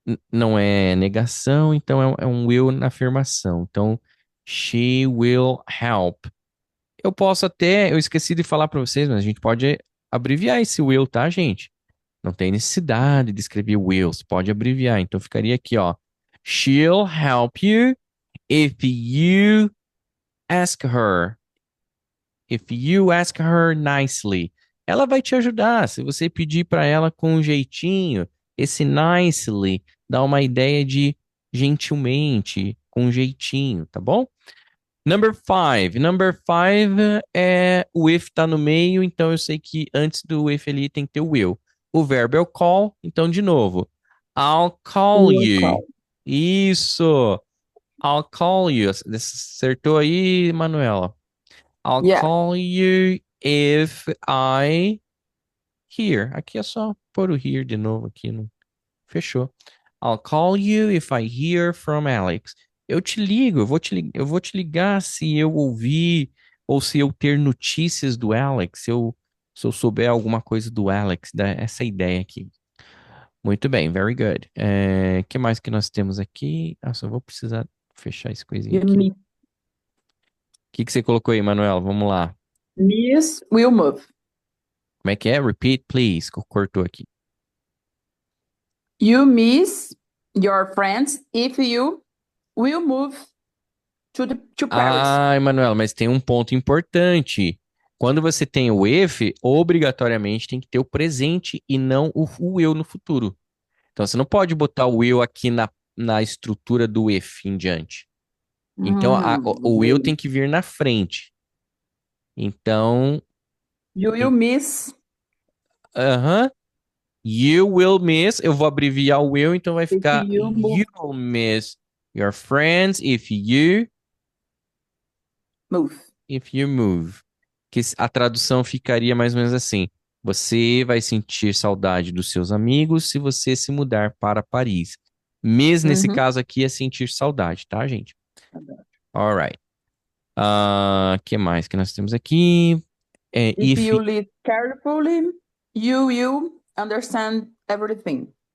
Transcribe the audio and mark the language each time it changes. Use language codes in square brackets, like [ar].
[pt] Não é negação, então é um will na afirmação. Então, [en] she will help. [pt] Eu esqueci de falar para vocês, mas a gente pode abreviar esse will, tá, gente? Não tem necessidade de escrever will, você pode abreviar. Então ficaria aqui, ó. [en] She'll help you if you ask her. If you ask her nicely. [pt] Ela vai te ajudar se você pedir para ela com um jeitinho. Esse nicely dá uma ideia de gentilmente, com um jeitinho, tá bom? [en] Number five. Number five [pt] é o if tá no meio, então eu sei que antes do if ali tem que ter o will. O verbo é o call, então de novo. [en] I'll call Will you. call. [pt] Isso. [en] I'll call you. [pt] Acertou aí, Manuela? [en] I'll Yeah. call you if I hear. [pt] Aqui é só pôr o hear de novo aqui. Fechou. [en] I'll call you if I hear from Alex. [pt] Eu te ligo, eu vou te ligar se eu ouvir ou se eu ter notícias do Alex, se eu souber alguma coisa do Alex, essa ideia aqui. Muito bem, [en] very good. [pt] Que mais que nós temos aqui? Só vou precisar fechar esse coisinha [en] You [pt] aqui. [en] miss, [pt] O que você colocou aí, Manuel? Vamos lá. [en] miss will move. [pt] Como é que é? [en] Repeat, please. [pt] Cortou aqui. [en] You miss your friends if you will move to Paris. [pt] Ah, Emanuela, mas tem um ponto importante. Quando você tem o if, obrigatoriamente tem que ter o presente e não o will no futuro. Então você não pode botar o will aqui na estrutura do if em diante. Então o will tem que vir na frente. Então, [en] You will miss aham. You will miss. [pt] Eu vou abreviar o will, então vai [en] if [pt] ficar [en] you move. you'll miss your friends if you Move. move. [pt] Que a tradução ficaria mais ou menos assim: você vai sentir saudade dos seus amigos se você se mudar para Paris. Miss, nesse Uhum. caso aqui, é sentir saudade, tá, gente? Saudade. [en] Alright. [pt] Que mais que nós temos aqui? [en] If you live carefully, you will understand everything.